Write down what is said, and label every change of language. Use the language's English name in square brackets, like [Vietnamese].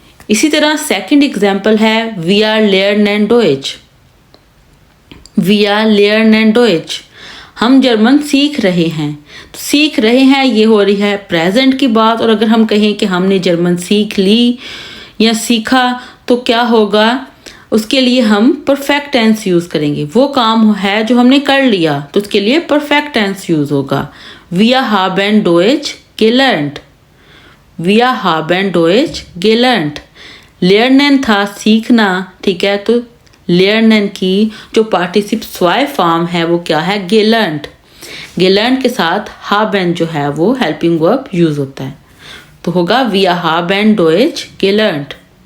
[Hindi] इसी तरह second example है [German] वी आर लेर्नेन डोइच, वी आर लेर्नेन डोइच, [Hindi] हम जर्मन सीख रहे हैं। तो सीख रहे हैं ये हो रही है प्रेजेंट की बात, और अगर हम कहें कि हमने जर्मन सीख ली या सीखा तो क्या होगा, उसके लिए हम परफेक्ट टेंस यूज़ करेंगे। वो काम है जो हमने कर लिया तो उसके लिए परफेक्ट टेंस यूज़ होगा। [German] Wir haben Deutsch gelernt, wir haben Deutsch gelernt। [Hindi] lernen था सीखना, ठीक है, तो lernen की जो पार्टिसिप स्वाय फॉर्म है वो क्या है, gelernt। gelernt के साथ haben जो है वो हेल्पिंग वर्ब यूज़ होता है, तो होगा [German] wir haben Deutsch gelernt।